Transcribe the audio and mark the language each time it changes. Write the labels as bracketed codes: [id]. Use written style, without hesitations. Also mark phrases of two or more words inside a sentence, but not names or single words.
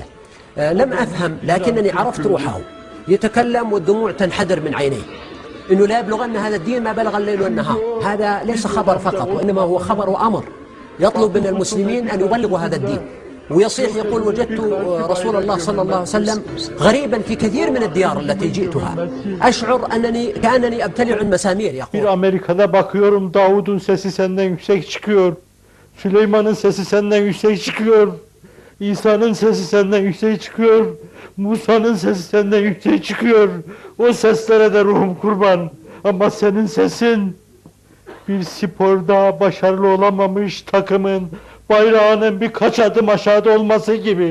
[ar] لم أفهم لكنني عرفت روحه، يتكلم والدموع تنحدر من عينيه، إنه لا يبلغن هذا الدين ما بلغ الليل والنهار. هذا ليس خبر فقط، وإنما هو خبر وأمر، يطلب من المسلمين أن يبلغوا هذا الدين. ويصيح يقول: وجدت رسول الله صلى الله عليه وسلم غريبا في كثير من الديار التي جئتها، أشعر أنني كأنني أبتلع المسامير. يقول: [tr] Bir Amerika'da bakıyorum, Davud'un sesi senden yüksek çıkıyor. Süleyman'ın sesi senden yüksek çıkıyor. İsa'nın sesi senden yüksek çıkıyor. Musa'nın sesi senden yüksek çıkıyor. O seslere de ruhum kurban. Ama senin sesin bir sporda başarılı olamamış takımın bayrağının birkaç adım aşağıda olması gibi.